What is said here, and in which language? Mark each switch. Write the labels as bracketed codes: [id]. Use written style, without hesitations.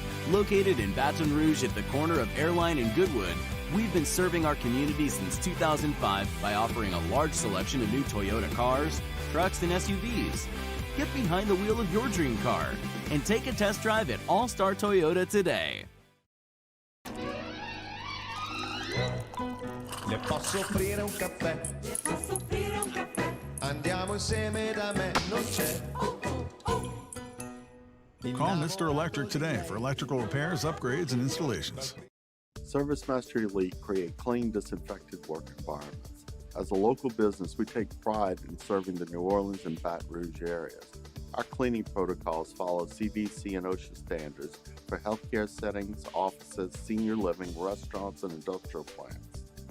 [en] Located in Baton Rouge at the corner of Airline and Goodwood, we've been serving our community since 2005 by offering a large selection of new Toyota cars, trucks, and SUVs. Get behind the wheel of your dream car and take a test drive at All-Star Toyota today. [it] Le posso offrire un caffè? Le posso offrire un caffè? Andiamo insieme da me, non c'è. [en] Call Mr. Electric today for electrical repairs, upgrades, and installations. Service Master Elite create clean, disinfected work environments. As a local business, we take pride in serving the New Orleans and Baton Rouge areas. Our cleaning protocols follow CDC and OSHA standards for healthcare settings, offices, senior living, restaurants, and industrial plants.